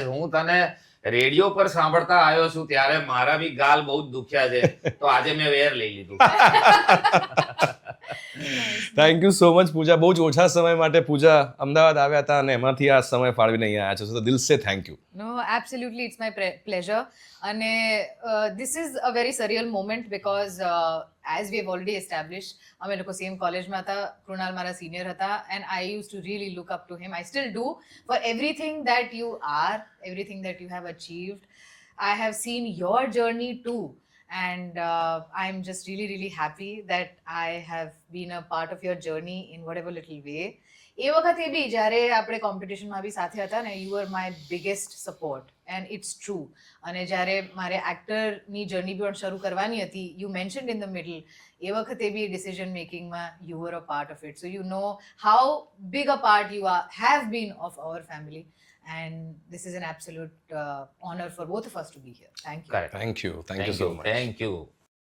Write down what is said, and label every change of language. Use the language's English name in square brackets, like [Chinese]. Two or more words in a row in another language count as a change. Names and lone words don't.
[Gujarati] હું તને રેડિયો પર સાંભળતા આવ્યો છું ત્યારે મારા બી ગાલ બહુ જ દુખ્યા છે, તો આજે મેં વેર લઈ લીધું. [English] Thank you so much Pooja. [Gujarati] બહુ જ ઓછા સમય માટે પૂજા અમદાવાદ આવ્યા હતા અને એમાંથી આ સમય ફાળવીને અહીંયા આવ્યા છો, તો [Hindi] दिल से [English] thank you. No, absolutely, it's my pleasure. અને this is a very surreal moment because as we have already established, [Gujarati] અમે લોકો સેમ કોલેજમાં હતા, કૃણાલ મારા સિનિયર હતા, [English] and I used to really look up to him. I still do, for everything that you are, everything that you have achieved. I have seen your journey too, and I'm just really really happy that I have been a part of your journey in whatever little way. [Gujarati] એ વખતે બી જ્યારે આપણે કોમ્પિટિશનમાં બી સાથે હતા ને, [English] You are my biggest support, and it's true. [Gujarati] અને જ્યારે મારે એક્ટરની જર્ની પણ શરૂ કરવાની હતી, [English] you mentioned in the middle, [Gujarati] એ વખતે બી ડિસિઝન મેકિંગમાં [English] you were a part of it. So you know how big a part you have been of our family, and this is an absolute honor for both of us to be here. Thank you. Correct. Thank you so much. Thank you.